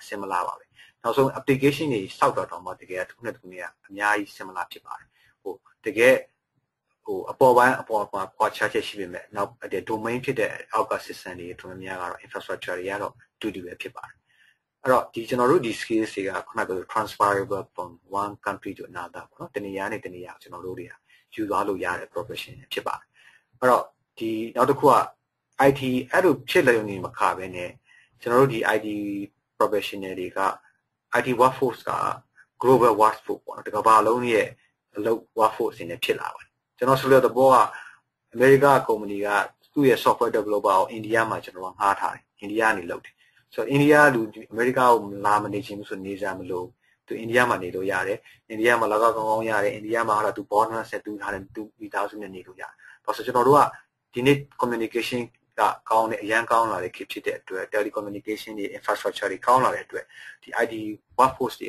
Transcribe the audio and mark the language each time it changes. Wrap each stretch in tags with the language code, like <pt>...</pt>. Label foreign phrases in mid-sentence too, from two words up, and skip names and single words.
<my>similar ပါပဲနောက်ဆုံး application တွေစောက်တော့မှတကယ်တစ်ခုနဲ့တစ်ခုနဲ့အများကြီး similar ဖြစ်ပါတယ်တကယ်အပေါ်ပိုင်း မှာကွာခြားချက်ရှိပေမဲ့နောက်ဒီ domain ဖြစ်တဲ့အောက်က system တွေတော်တော်များများကတော့ infrastructure တွေကတော့တူတူပဲဖြစ်ပါတယ်အဲ့တော့ကျွန်တော်တို့ဒီ skills တွေကခုနကပြော</my> <en>transferable from one country to another</en> <my>ပေါ့နော်တနေရာနဲ့တနေရာကျွန်တော်တို့တွေကယူသွားလို့ရတဲ့ profession ဖြစ်ပါတယ်အဲ့တော့ဒီနောက်တစ်ခုက IT အဲ့လိုဖြစ်လျုံနေမှာခါပဲနဲ့ကျွန်တော်တို့ဒီ</my> <en>IT professional</en> <my>တွေက</my> <en>IT workforce</en> <my>က</my> <en>global workforce</en> <my>ပေါ့နော်တကမ္ဘာလုံးရဲ့အလုပ် workforce တွေနဲ့ဖြစ်လာပါတယ်ကျွန်တော်ဆိုလို့တဲ့ဘောကအမေရိကကုမ္ပဏီကသူ့ရဲ့</my> <en>software developer</en> <my>ကိုအိန္ဒိယမှာကျွန်တော်ကငှားထားတယ်အိန္ဒိယကနေလုပ်တယ်ဆိုတော့အိန္ဒိယလူအမေရိကကိုလာမနေချင်ဘူးဆိုနေကြမလို့သူအိန္ဒိယမှာနေလို့ရတယ်အိန္ဒိယမှာလောက်ကောင်းကောင်းရတယ်အိန္ဒိယမှာသူ bonus ဆက်တူးထားတယ်သူမိသားစုနဲ့နေလို့ရတယ်ဒါဆိုကျွန်တော်တို့ကဒီနေ့ communication ကကောင်းတဲ့အရန်ကောင်းလာတဲ့ခေတ်ဖြစ်တဲ့အတွက် telecommunication တွေ infrastructure တွေကောင်းလာတဲ့အတွက်ဒီ IT workforce တွေက</my>